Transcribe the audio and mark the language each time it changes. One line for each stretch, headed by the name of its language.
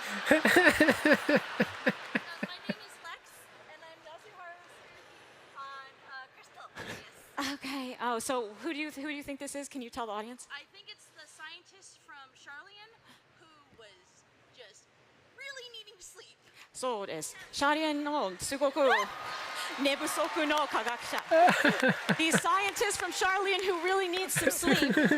English: My name is Lex, and I'm Nelsie Harlow's on Crystal. Yes. Okay. Oh, so who do you think this is? Can you tell the audience? I think it's the scientist from Charlian who was just really needing sleep.
Japanese: そうです。シャリエンのすごく寝不足の科学者。
English: The scientist from Charlian who really needs some sleep.